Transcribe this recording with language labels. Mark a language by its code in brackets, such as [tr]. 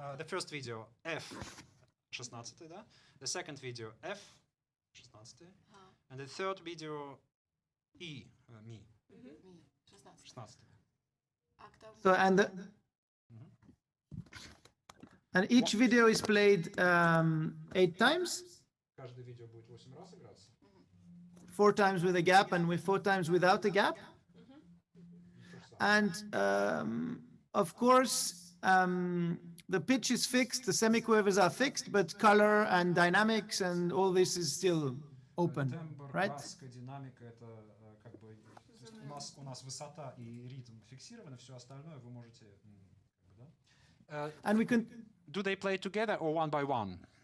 [en] The first video F 16, да? The second video F 16, and the third video E ми [ru] Ми, 16. 16. Октав. [en] So and each video is played 8 times, [ru] Каждое видео будет 8 раз играться. [en] 4 times with a gap and with 4 times without a gap. And of course, the pitch is fixed, the semiquavers are fixed, but color and dynamics and all this is still open, [ru] Тембр, [en] right? [ru] краска, динамика, это как бы то есть у нас высота и ритм фиксированы, все остальное вы можете как бы, да? [en] And we can Do they play together or one by one?